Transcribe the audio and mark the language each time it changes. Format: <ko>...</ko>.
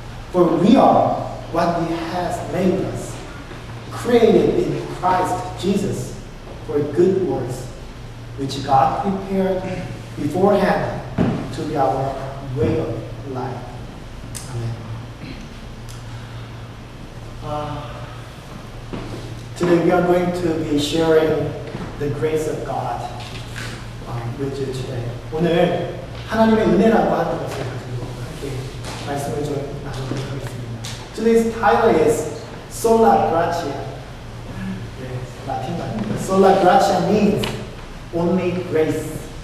<en>For we are what He has made us, created in Christ Jesus for good works, which God prepared beforehand to be our way of life. Amen. Today we are going to be sharing the grace of God with you today.</en> <ko>오늘 하나님의 은혜라고 하는 것을 가지고 함께 말씀을 좀 나누도록 하겠습니다.</ko> <en>Today's title is Sola Gratia.</en> <ko>라틴 말입니다.</ko> <en>Sola Gratia means only grace.</en>